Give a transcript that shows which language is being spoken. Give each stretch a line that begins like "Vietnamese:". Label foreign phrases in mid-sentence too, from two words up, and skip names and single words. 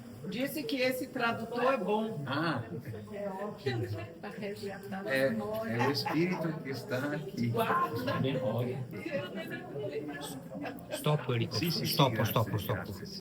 Portuguese: Disse que esse tradutor é bom. Ah, Para resgatar é, a memória. é o Espírito que está aqui.
Italian: Guarda. Stop, Enrico. Sì, sì, sì, Stop, grazie, stop, stop. grazie, sì.